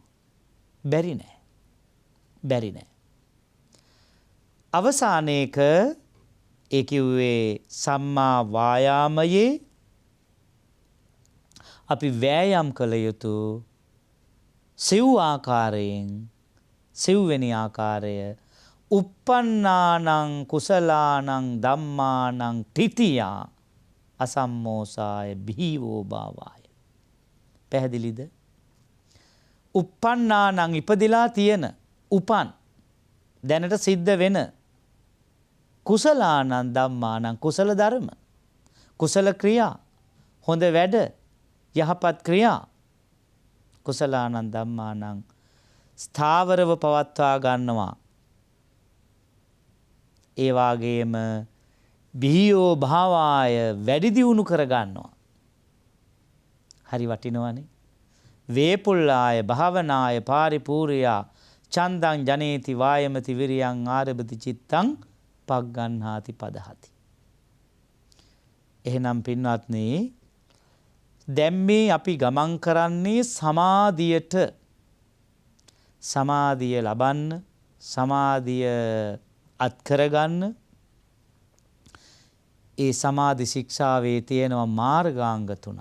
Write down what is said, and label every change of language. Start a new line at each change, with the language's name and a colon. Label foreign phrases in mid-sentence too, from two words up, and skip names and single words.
Sinhala: බැරි නෑ. අවසානයේක ඒ කිව්වේ සම්මා වායාමයේ අපි වෑයම් කළ යුතු සිව්වෙනි ආකාරය
Pali: uppannānaṁ කුසලානං ධම්මානං තිතියා අසම්මෝසාය බිහිවෝ භාවාය.
Sinhala: පැහැදිලිද? uppannānaṁ ඉපදිලා තියෙන උපන් දැනට සිද්ධ වෙන
Pali: කුසලානං ධම්මානං
Sinhala: කුසල ධර්ම කුසල ක්‍රියා හොඳ වැඩ යහපත් ක්‍රියා
Pali: කුසලානං ධම්මානං
Sinhala: ස්ථාවරව පවත්වා ගන්නවා. ඒ වාගේම
Pali: බිහියෝ භාවාය
Sinhala: වැඩි දියුණු කර ගන්නවා. හරි වටිනවනේ.
Pali: වේපුල්ලාය භාවනාය පාරිපූර්ණයා චන්දං ජනේති වායමති විරියං ආරබති චිත්තං පග්ගන්හාති පදහති.
Sinhala: එහෙනම් පින්වත්නි දැන් මේ අපි ගමන් කරන්නේ සමාධිය ලබන්න සමාධිය අත්කරගන්න. ඒ සමාධි ශික්ෂාවේ තියෙනවා මාර්ගාංග 3ක්.